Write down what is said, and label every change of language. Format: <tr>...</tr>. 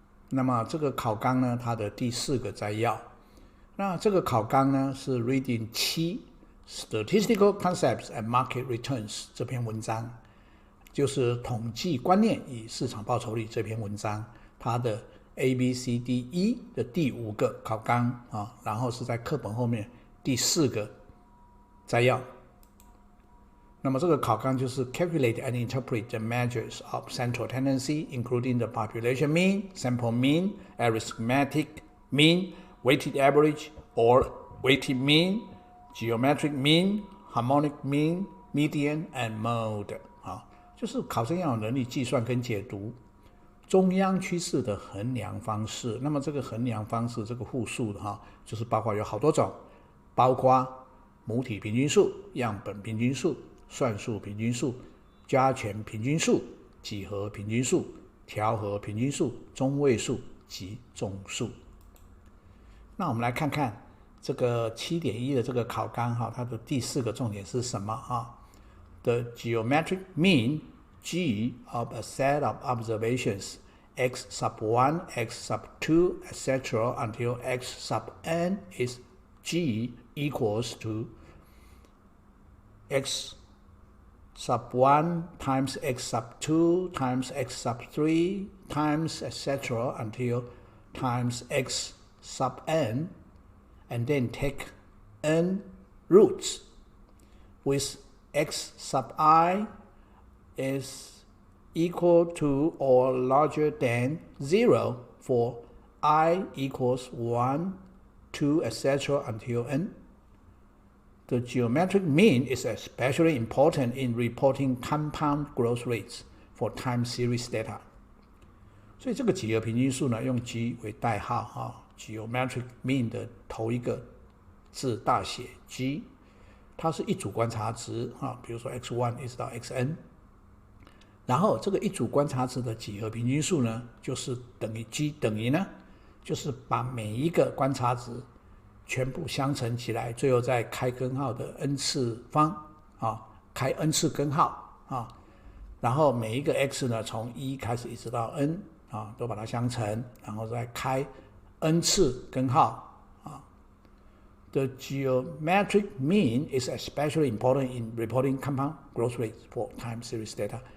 <zh>那么这个考纲呢，它的第4个摘要。那这个考纲呢是 Reading 7 Statistical Concepts and Market Returns 这篇文章，就是统计观念与市场报酬率这篇文章，它的 ABCDE 的第5个考纲啊，然后是在课本后面第4个摘要。那么这个考纲就是</zh> <en>calculate and interpret the measures of central tendency, including the population mean, sample mean, arithmetic mean, weighted average or weighted mean, geometric mean, harmonic mean, median and mode。</en> <zh>就是考生要有能力计算跟解读中央趋势的衡量方式。那么这个衡量方式，这个复数的就是包括有好多种，包括母体平均数、样本平均数、算术平均数、加权平均数、几何平均数、调和平均数、中位数及总数。那我们来看看这个 7.1 的这个考纲它的第4个重点是什么？</zh> <en>The geometric mean G of a set of observations x sub 1, x sub 2, etc. until x sub n is G equals to x sub 1 times x sub 2 times x sub 3 times etc. until times x sub n, and then take n roots with x sub I is equal to or larger than 0 for I equals 1, 2, etc. until n. The geometric mean is especially important in reporting compound growth rates for time series data.</en> <zh>所以这个几何平均数呢，用 G 为代号geometric mean 的头一个字大写 G， 它是一组观察值比如说 x1 一直到 xn，然后这个一组观察值的几何平均数呢，就是等于 G 等于呢，就是把每一个观察值全部相乘起来，最后再开根号的 n 次方开 n 次根号然后每一个 x 呢，从1开始一直到 n都把它相乘，然后再开 n 次根号</zh> <en>The geometric mean is especially important in reporting compound growth rates for time series data.</en>